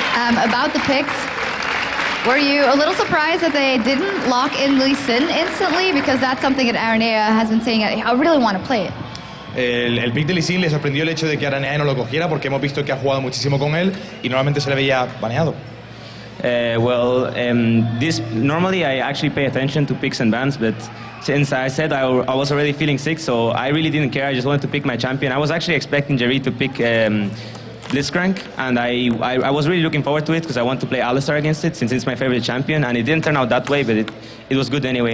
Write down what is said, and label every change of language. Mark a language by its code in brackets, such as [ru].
[en] About the picks, were you a little surprised that they didn't lock in Lee Sin instantly? Because that's something that Araneae has been saying, I really want to play it. [es] El pick de Lee Sin le sorprendió el hecho de que Araneae no lo cogiera, porque hemos visto que ha jugado muchísimo con él y normalmente se le veía baneado. [en] Normally I actually pay attention to picks and bans, but since I said I was already feeling sick, so I really didn't care. I just wanted to pick my champion. I was actually expecting Jree to pick Blitzcrank, and I was really looking forward to it because I want to play Alistar against it since it's my favorite champion, and it didn't turn out that way, but it was good anyway.